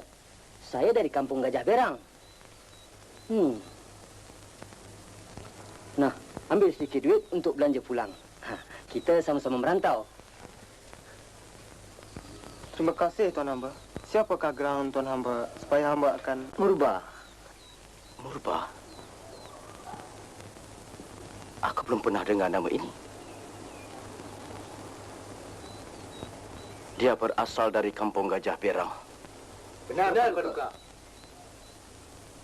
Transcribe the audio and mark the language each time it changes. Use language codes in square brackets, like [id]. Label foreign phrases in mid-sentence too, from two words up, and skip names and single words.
[ms] Saya dari kampung Gajah Berang. Nah, ambil sedikit duit untuk belanja pulang. Kita sama-sama merantau. Terima kasih, Tuan Hamba. Siapakah gerangan Tuan Hamba supaya hamba akan... Murba. Murba. Aku belum pernah dengar nama ini. Dia berasal dari kampung Gajah Berang. Benar, Paduka.